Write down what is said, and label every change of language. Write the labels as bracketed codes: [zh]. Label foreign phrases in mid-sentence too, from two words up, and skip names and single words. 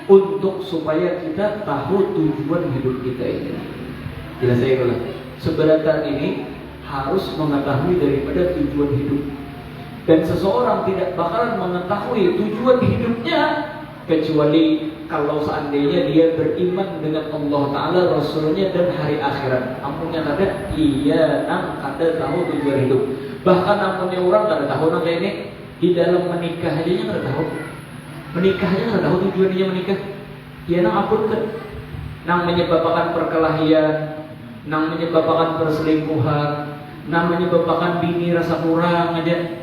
[id] Untuk supaya kita tahu tujuan hidup kita ini. Jelas saya ulang. Sebenarnya ini harus mengetahui daripada tujuan hidup. Dan seseorang tidak bakalan mengetahui tujuan hidupnya kecuali kalau seandainya dia beriman dengan Allah Ta'ala, Rasulnya, dan hari akhirat. [bjn] Ampunnya kada, iya nang kada tahu tujuan hidup. Bahkan ampunnya orang kada tahu nang kayak ini. Di dalam menikah aja kada tahu. Menikah aja kada tahu tujuannya menikah. Iya nang ampun kan. Nang menyebabkan perkelahian, nang menyebabkan perselingkuhan, nang menyebabkan bini rasa kurang aja.